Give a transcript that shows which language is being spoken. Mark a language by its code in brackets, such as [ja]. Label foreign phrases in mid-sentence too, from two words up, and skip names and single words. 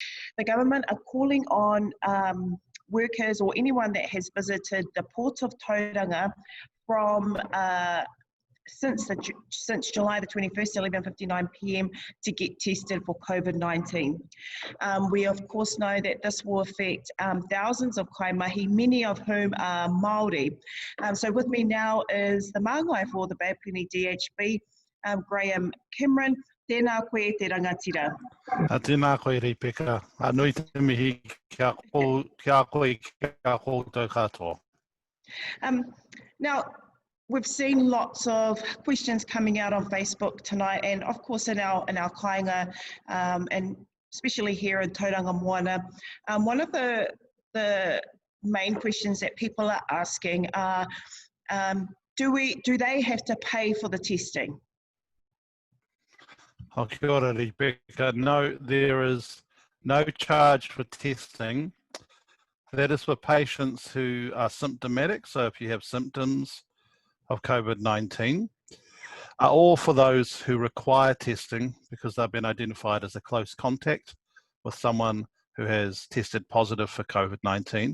[en] the government are calling on workers or anyone that has visited the port of Tauranga from since July the 21st, 11:59 p.m. to get tested for COVID-19. We of course know that this will affect thousands of kaimahi, many of whom are Māori. So with me now is the māngai for the Bay Plenty DHB, Graham Cameron. [mi] Tēnā koe te rangatira. Tēnā koe Rebecca. Nui te mihi kia koe koutou katoa. [en] Now, we've seen lots of questions coming out on Facebook tonight, and of course in our kāinga, and especially here in Tauranga Moana. One of the main questions that people are asking are, do they have to pay for the testing? [mi] Oh, kia ora, Rebecca. [en] No, there is no charge for testing. That is for patients who are symptomatic, so if you have symptoms of COVID-19, or for those who require testing because they've been identified as a close contact with someone who has tested positive for COVID-19.